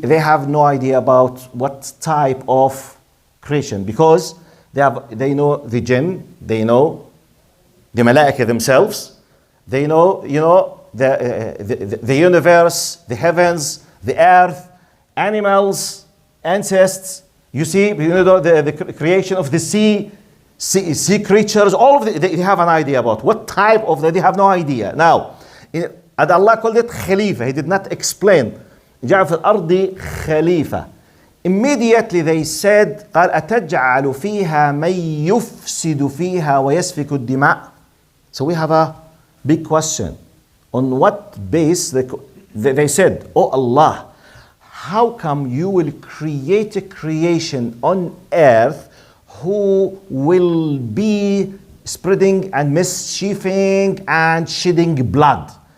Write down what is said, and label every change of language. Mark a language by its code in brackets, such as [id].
[en] They have no idea about what type of creation, because they know the jinn, they know the malaika themselves, they know, the universe, the heavens, the earth, animals, ancestors. You see, the creation of the sea creatures, all of they have an idea about what type of they have no idea. Now, and Allah called it Khalifa. He did not explain. [ar] جعل في الأرض خليفة. [en] Immediately they said [ar] قال أتجعل فيها من يفسد فيها ويسفك الدماء. [en] So we have a big question. On what base they said, oh Allah, how come you will create a creation on earth who will be spreading and mischieving and shedding blood?